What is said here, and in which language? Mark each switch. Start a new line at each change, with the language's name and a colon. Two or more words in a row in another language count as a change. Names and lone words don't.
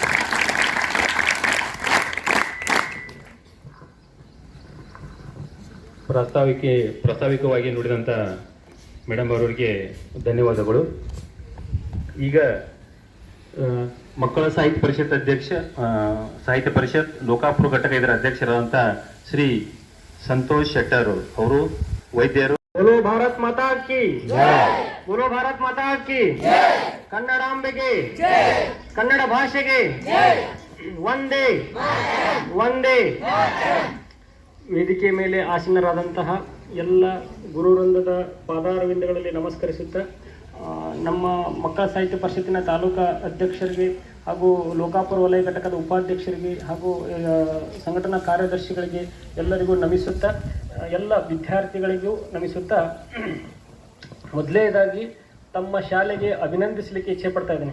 Kannada: ಪ್ರಾಸ್ತಾವಿಕವಾಗಿ ನುಡಿದಂಥ ಮೇಡಮ್ ಅವರಿಗೆ ಧನ್ಯವಾದಗಳು. ಈಗ ಮಕ್ಕಳ ಸಾಹಿತ್ಯ ಪರಿಷತ್ ಅಧ್ಯಕ್ಷ, ಸಾಹಿತ್ಯ ಪರಿಷತ್ ಲೋಕಾಪುರ ಘಟಕ ಇದರ ಅಧ್ಯಕ್ಷರಾದಂಥ ಶ್ರೀ ಸಂತೋಷ್ ಶೆಟ್ಟರ್ ಅವರು ವೈದ್ಯರು.
Hindi: बोलो भारत माता की बोलो भारत माता की
Kannada: ಕನ್ನಡಾಂಬೆಗೆ ಕನ್ನಡ ಭಾಷೆಗೆ ಒಂದೇ ಒಂದೇ. ವೇದಿಕೆ ಮೇಲೆ ಆಸೀನರಾದಂತಹ ಎಲ್ಲ ಗುರುವೃಂದದ ಪಾದಾರವಿಂದಗಳಲ್ಲಿ ನಮಸ್ಕರಿಸುತ್ತಾ ನಮ್ಮ ಮಕ್ಕಳ ಸಾಹಿತ್ಯ ಪರಿಷತ್ತಿನ ತಾಲೂಕಾ ಅಧ್ಯಕ್ಷರಿಗೆ ಹಾಗೂ ಲೋಕಾಪುರ ವಲಯ ಘಟಕದ ಉಪಾಧ್ಯಕ್ಷರಿಗೆ ಹಾಗೂ ಸಂಘಟನಾ ಕಾರ್ಯದರ್ಶಿಗಳಿಗೆ ಎಲ್ಲರಿಗೂ ನಮಿಸುತ್ತಾ, ಎಲ್ಲ ವಿದ್ಯಾರ್ಥಿಗಳಿಗೂ ನಮಿಸುತ್ತಾ, ಮೊದಲನೇದಾಗಿ ತಮ್ಮ ಶಾಲೆಗೆ ಅಭಿನಂದಿಸಲಿಕ್ಕೆ ಇಚ್ಛೆ ಪಡ್ತಾ ಇದ್ದೀನಿ.